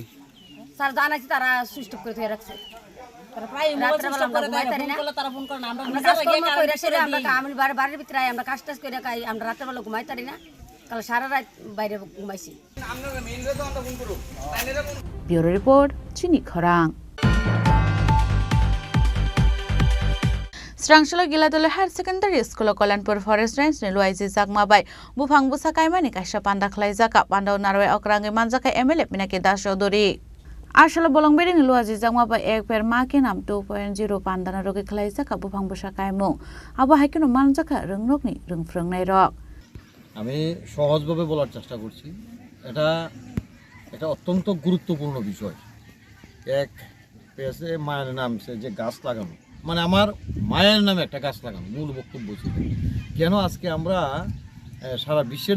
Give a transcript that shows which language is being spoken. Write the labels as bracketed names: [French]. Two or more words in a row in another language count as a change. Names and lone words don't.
[Bangla] স্যার জানাইছি তারা [English] switch off [Bangla] করে দিয়ে রাখছে তারা প্রায় মোবাইল [English] switch off [Bangla] করে দেয় ফোন করলে তারা ফোন করে না আমরা বাড়ির ভিতরে আমরা কাজ টাজ করে আমরা রাতের বেলা ঘুমাই পারি না কাল সারা রাত বাইরে ঘুমাইছি [English] bureau report [Kok Borok] চিনি খরাং Srangshala Giladole Higher Secondary School Kolanpur Forest Range ni luaisi zakma bai bufang busa kaimani kaisa panda khlai jaka pandau narwe okrangi manjaka MLA Pinaki Das Chaudhary Ashala Bolongberi ni luaisi zakma bai ek per maki nam 2.0 pandana rogi khlai jaka bufang busa kaimung abo haikino manjaka rongrokni rongfrongnai rok [Bangla] আমি সহজভাবে বলার চেষ্টা করছি এটা অত্যন্ত গুরুত্বপূর্ণ বিষয় এক পেছে মায়ের নামছে যে গাছ লাগানো মানে আমার মায়ের নামে একটা গাছ লাগানো মূল বক্তব্য ছিল কেন আজকে আমরা সারা বিশ্বের